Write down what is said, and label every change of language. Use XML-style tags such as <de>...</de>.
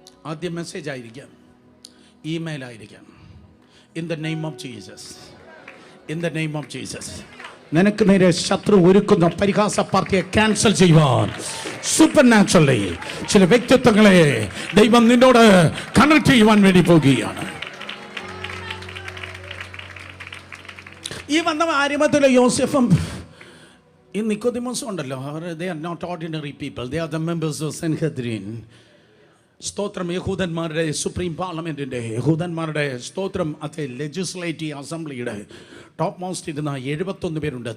<ml>ആദ്യം മെസ്സേജ് ആയിരിക്കാം, ഇമെയിൽ ആയിരിക്കാം.</ml> <en>in the name of Jesus,</en> <ml>in the name of Jesus. നിനക്ക് നേരെ ശത്രു ഒരുക്കുന്ന പരിഹാസ പാർട്ടിയെ ക്യാൻസൽ ചെയ്യുവാൻ സൂപ്പർ നാച്ചുറലി ചില വ്യക്തിത്വങ്ങളെ ദൈവം നിന്നോട് കണക്ട് ചെയ്യുവാൻ വേണ്ടി പോകുകയാണ്. ഈ വന്ന ആരിമത്തിലെ യോസെഫും ഈ നിക്കോദിമോസും ഉണ്ടല്ലോ,</ml> <en>they are not ordinary people, they are the members of Sanhedrin.</en> <ml>സ്തോത്രം. യഹൂദന്മാരുടെ സുപ്രീം പാർലമെൻറ്റിൻ്റെ, യഹൂദന്മാരുടെ സ്തോത്രം, അത് ലെജിസ്ലേറ്റീവ് അസംബ്ലിയുടെ ടോപ്പ് മോസ്റ്റ് ഇരുന്ന 71 പേരുണ്ട്.</ml>